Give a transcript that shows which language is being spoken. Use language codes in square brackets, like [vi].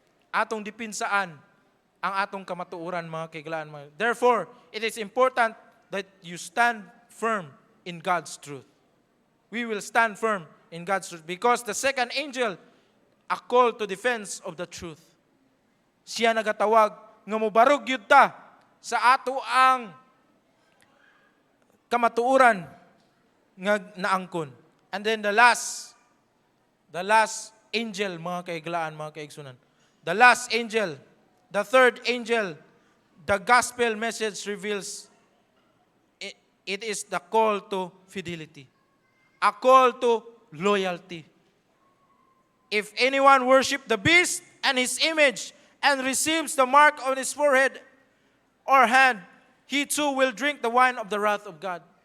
[ceb] Atong dipinsaan ang atong kamatuoran, mga kaigalaan. [en] Therefore, it is important that you stand firm in God's truth. We will stand firm in God's truth because the second angel a call to defense of the truth. [ceb] Siya nagatawag nga mubarog yun ta sa ato ang kamatuoran nga naangkon. [en] And then the last angel, [ceb] mga kaiglaan, mga kaigsunan. [en] The last angel, the third angel, the gospel message reveals it is the call to fidelity. A call to loyalty. If anyone worship the beast and his image and receives the mark on his forehead or hand, he too will drink the wine of the wrath of God.